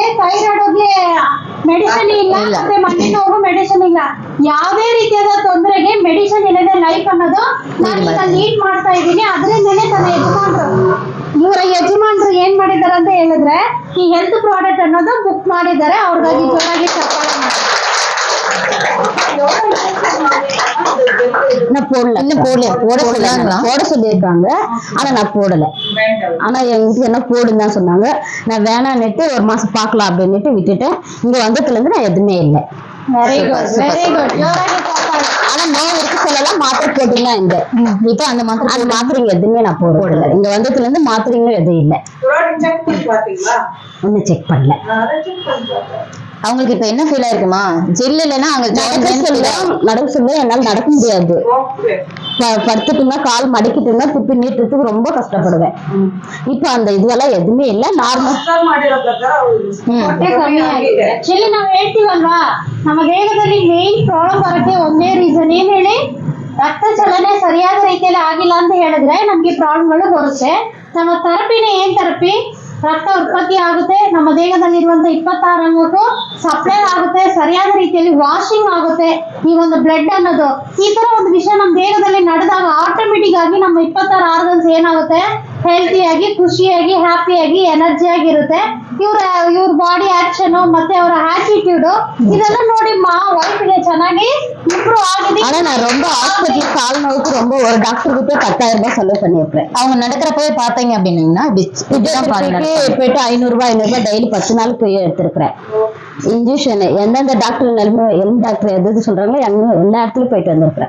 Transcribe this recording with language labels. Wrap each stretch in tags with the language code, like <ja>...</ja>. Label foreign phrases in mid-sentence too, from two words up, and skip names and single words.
<kn>ಥೈರಾಯ್ಡ್ಗೆ ಮೆಡಿಸಿನ್ ಇಲ್ಲ, ಮತ್ತೆ ಮಂಡಿ ನೋವು ಮೆಡಿಸಿನ್ ಇಲ್ಲ. ಯಾವುದೇ ರೀತಿಯಾದ ತೊಂದರೆಗೆ ಮೆಡಿಸಿನ್ ಇಲ್ಲದೆ ಲೈಫ್ ಅನ್ನೋದು ನಾನು ಲೀಡ್ ಮಾಡ್ತಾ ಇದ್ದೀನಿ. ಅದರಿಂದನೇ ತನ್ನ ಇವರ ಯಜಮಾನ್ರು ಏನ್ ಮಾಡಿದಾರೆ ಅಂತ ಹೇಳಿದ್ರೆ, ಈ</kn> <en>health product</en> <kn>ಅನ್ನೋದು ಬುಕ್ ಮಾಡಿದ್ದಾರೆ. ಅವ್ರಿಗಾಗಿ ಜೋರಾಗಿ ಚಪ್ಪಾಳೆ ಮಾಡಿ.</kn> <ta>நான் போடல, இன்னும் போட சொல்லியிருக்காங்க. ஆனா நான் போடல. ஆனா எங்க வீட்டுக்கு என்ன போடுன்னு தான் சொன்னாங்க. நான் வேணான்னுட்டு 1 மாசம் பாக்கலாம் அப்படின்னுட்டு விட்டுட்டேன். இங்க வந்ததுல இருந்து நான் எதுவுமே இல்லை.</ta> <en>very good, very good.</en> <ta>ஆனா நோவு இருக்கு சொல்லலாம், மாத்திரை போட்டுங்க. இந்த இப்ப அந்த மாத்திரைங்க எதுவுமே நான் போடல. இங்க வந்ததுல இருந்து மாத்திரைங்க எதுவும் இல்லை. ஒன்னும் செக் பண்ணல. அவங்களுக்கு இப்ப என்ன ஃபீல் ஆயிருக்குமா? ஜெல் இல்லைன்னா அங்க நடக்க சொல்ல என்னால நடக்க முடியாது. படுத்துட்டுனா கால் மடக்கிட்டுனா துப்பி நீட்டுறதுக்கு ரொம்ப கஷ்டப்படுவேன். இப்ப அந்த இதுவெல்லாம் எதுவுமே</ta> <kn>ಇಲ್ಲ, ನಾರ್ಮಲ್. ಆಕ್ಚುಲಿ ನಾವು ಹೇಳ್ತೀವಲ್ವಾ, ನಮ್ಮ ದೇಹದಲ್ಲಿ</kn> <en>main problem</en> <kn>ಬರಕ್ಕೆ ಒಂದೇ ರೀಸನ್ ಏನ್ ಹೇಳಿ? ರಕ್ತ ಚಲನೆ ಸರಿಯಾದ ರೀತಿಯಲ್ಲಿ ಆಗಿಲ್ಲ ಅಂತ ಹೇಳಿದ್ರೆ ನಮ್ಗೆ ಪ್ರಾಬ್ಲಮ್ಗಳು ಬರುತ್ತೆ. ನಮ್ಮ ಥೆರಪಿನೇ ಏನ್ ಥೆರಪಿ? ರಕ್ತ ಉತ್ಪತ್ತಿ ಆಗುತ್ತೆ, ನಮ್ಮ ದೇಹದಲ್ಲಿರುವಂತ 26 ಅಂಗಕ್ಕೂ ಸಪ್ಲೈ ಆಗುತ್ತೆ, ಸರಿಯಾದ ರೀತಿಯಲ್ಲಿ ವಾಷಿಂಗ್ ಆಗುತ್ತೆ ಈ ಒಂದು ಬ್ಲಡ್ ಅನ್ನೋದು. ಈ ತರ ಒಂದು ವಿಷಯ ನಮ್ಮ ದೇಹದಲ್ಲಿ ನಡೆದಾಗ ಆಟೋಮೆಟಿಕ್ ಆಗಿ ನಮ್ಮ 26 ಆರ್ಗನ್ಸ್ ಏನಾಗುತ್ತೆ, ಹೆಲ್ತಿಯಾಗಿ, ಖುಷಿಯಾಗಿ, ಹ್ಯಾಪಿಯಾಗಿ, ಎನರ್ಜಿಯಾಗಿರುತ್ತೆ. ಇವ್ರ</kn> <en>body action</en> <kn>ಮತ್ತೆ ಅವರ ಆಟಿಟ್ಯೂಡ್ ಇದೆಲ್ಲ ನೋಡಿ ವೈಫ್ಗೆ ಚೆನ್ನಾಗಿ ಇಂಪ್ರೂವ್ ಆಗಿದೆ.</kn> <ta>ஆனா நான் ரொம்ப ஹாஸ்பிட்டல் கால் நோவுக்கு ரொம்ப ஒரு டாக்டர் கிட்ட 10,000 ரூபாய் செலவு பண்ணியிருப்பேன். அவங்க நடக்கிறப்பவே பார்த்தீங்க அப்படின்னீங்கன்னா இப்படிதான் பாருங்க நடப்பாங்க. போயிட்டு 500 ரூபாய் 500 ரூபாய் டெய்லி 10 நாள் போய் எடுத்திருக்கிறேன். இன்ஜெக்ஷன் எந்தெந்த டாக்டர் எந்த டாக்டர் எது சொல்றாங்களோ எல்லா இடத்துலயும் போயிட்டு வந்திருக்கிறேன்.</ta>